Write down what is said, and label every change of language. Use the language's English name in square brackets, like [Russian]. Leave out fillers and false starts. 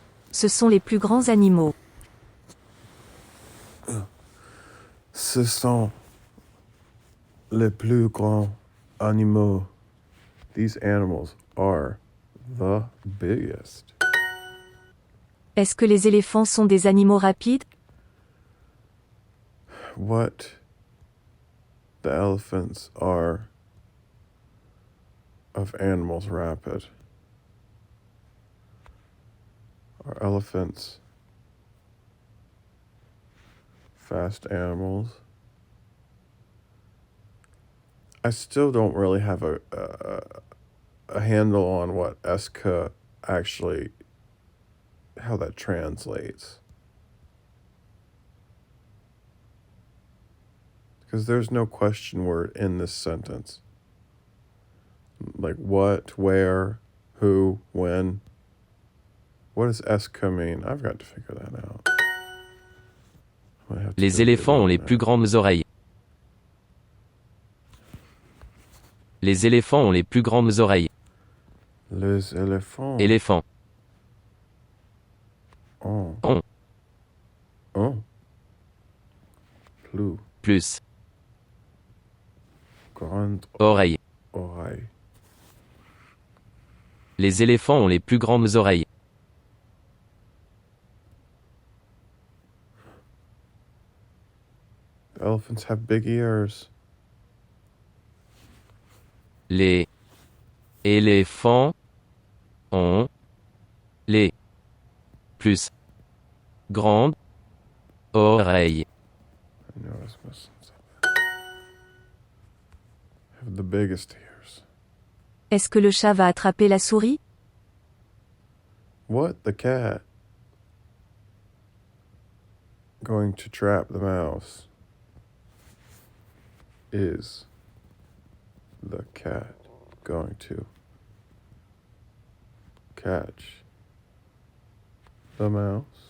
[French] Ce sont les plus grands animaux. Ce sont les plus grands animaux. [English] These animals are the biggest. [French] Est-ce que les éléphants sont des animaux rapides? [English] What the elephants are of animals rapid? Are elephants fast animals? I still don't really have a handle on what eska actually, how that translates. Because there's no question word in this sentence. Like what, where, who, when. What does eska mean? I've got to figure that out. [French] Les éléphants ont les plus grandes oreilles. Les éléphants ont les plus grandes oreilles. Les éléphants Éléphant. ont Ont. plus Plus. grandes Oreilles. oreilles. Les éléphants ont les plus grandes oreilles. [English] Elephants have big ears. [French] Les éléphants ont les plus grandes oreilles. [English] I know I was missing something. Have the biggest ears. [French] Est-ce que le chat va attraper la souris? [English] What the cat going to trap the mouse? Is the cat going to catch the mouse?